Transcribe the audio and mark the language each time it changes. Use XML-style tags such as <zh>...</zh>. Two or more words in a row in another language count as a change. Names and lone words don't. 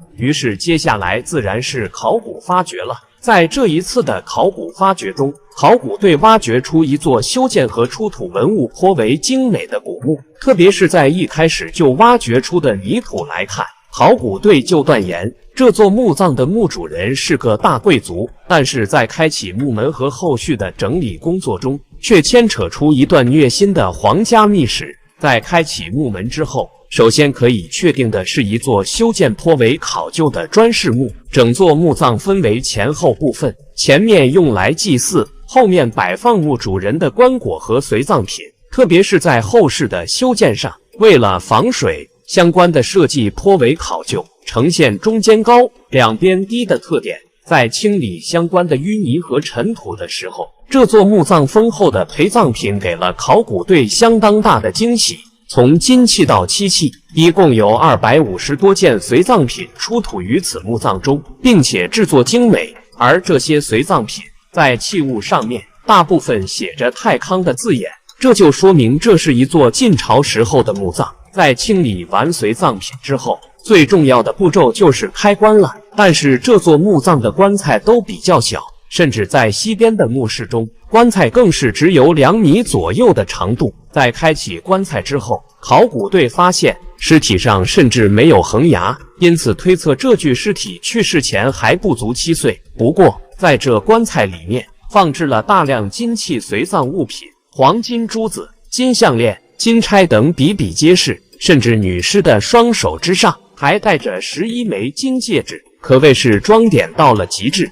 <zh>於是接下來自然是考古發掘了。在這一次的考古發掘中，考古隊挖掘出一座修建和出土文物頗為精美的古墓，特別是在一開始就挖掘出的泥土來看，考古隊就斷言這座墓葬的墓主人是個大貴族。但是在開啟墓門和後續的整理工作中，卻牽扯出一段虐心的皇家秘史。在開啟墓門之後，首先可以確定的是一座修建頗為考究的磚室墓，整座墓葬分為前後部分，前面用來祭祀，後面擺放墓主人的棺椁和隨葬品。特別是在後室的修建上，為了防水，相關的設計頗為考究，呈現中間高、兩邊低的特點。在清理相關的淤泥和塵土的時候，這座墓葬豐厚的陪葬品給了考古隊相當大的驚喜。從金器到漆器，一共有250多件隨葬品出土於此墓葬中，並且制作精美。而這些隨葬品在器物上面大部分寫着太康的字眼，這就說明這是一座晉朝時候的墓葬。在清理完隨葬品之後，最重要的步驟就是開棺了。但是這座墓葬的棺材都比較小，甚至在西邊的墓室中，棺材更是只有2米左右的長度。在開啟棺材之後，考古隊發現屍體上甚至沒有橫牙，因此推測這具屍體去世前還不足7歲。不過在這棺材裡面放置了大量金器隨葬物品，黃金珠子、金項鏈、金釵等比比皆是，甚至女屍的雙手之上還戴着11枚金戒指，可謂是裝點到了極致。</zh>